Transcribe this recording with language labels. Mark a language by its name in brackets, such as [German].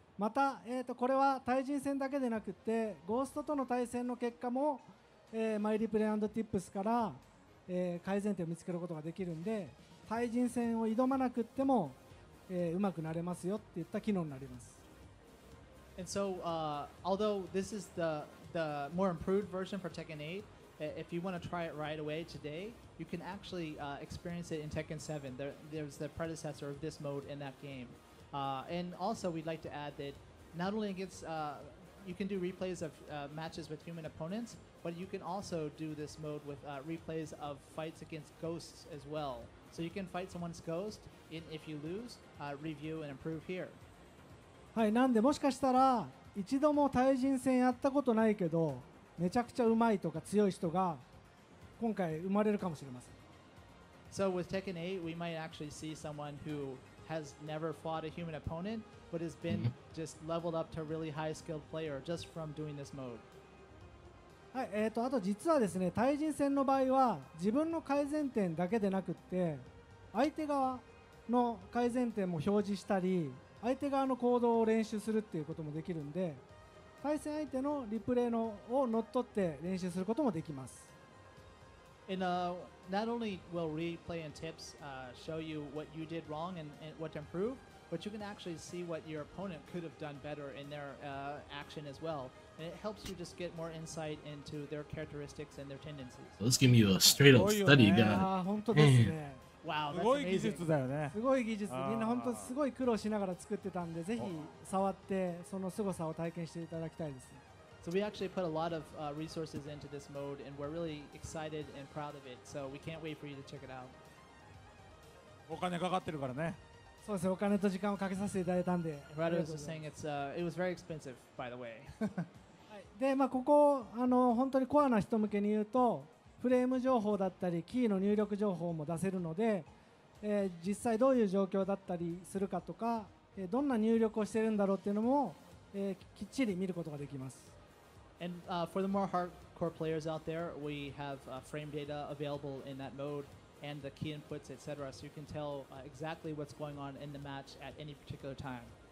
[Japanese] また、これは対人戦だけでなくてゴーストとの対戦の結果も、マイリプレイ&ティップスから、改善点を見つけることができるんで、対人戦を挑まなくっても、うまくなれますよっていった機能になります。 [English] And so, although this is the more improved version for Tekken 8, if you want to try it right away today, you can actually experience it in Tekken 7. There's the predecessor of this mode in that game. And also, we'd like to add that not only against you can do replays of matches with human opponents, but you can also do this mode with replays of fights against ghosts as well. So you can fight someone's ghost, and if you lose, review and improve here. [Japanese] はい、なんでもしかしたら一度も対人戦やったことないけどめちゃくちゃうまいとか強い人が今回生まれるかもしれません。 [English] So with Tekken 8, we might actually see someone who has never fought a human opponent, but has been just leveled up to a really high skilled player just from doing this mode. [Japanese] はい、あと実はですね、対人戦の場合は自分の改善点だけでなくって相手側の改善点も表示したり相手側の行動を練習するっていうこともできるんで対戦相手のリプレイのを乗っ取って練習することもできます。 [English] And not only will replay and tips show you what you did wrong and what to improve, but you can actually see what your opponent could have done better in their action as well. And it helps you just get more insight into their characteristics and their tendencies. So let's give you a straight up study guide. [Japanese] ああ、本当ですね。 [English] Wow, [Japanese] す [English] that's [Japanese] ごい技 [English] amazing. [Japanese] 術だよね。すごい技術、みんな本当すごい苦労しながら作ってたんで、ぜひ触ってその凄さを体験していただきたいです。 [English] So we actually put a lot of resources into this mode, and we're really excited and proud of it. So we can't wait for you to check it out. [Japanese] お金かかってるからね。そうですね、お金と時間をかけさせていただいたんで。 [English] Rado was just saying it was very expensive, by the way. [Japanese] で、ここ本当にコアな人向けに言うと、フレーム情報だったりキーの入力情報も出せるので、実際どういう状況だったりするかとか、どんな入力をしているんだろうっていうのも、きっちり見ることができます。 [English] And for the more hardcore players out there, we have frame data available in that mode and the key inputs, etc. So you can tell exactly what's going on in the match at any particular time.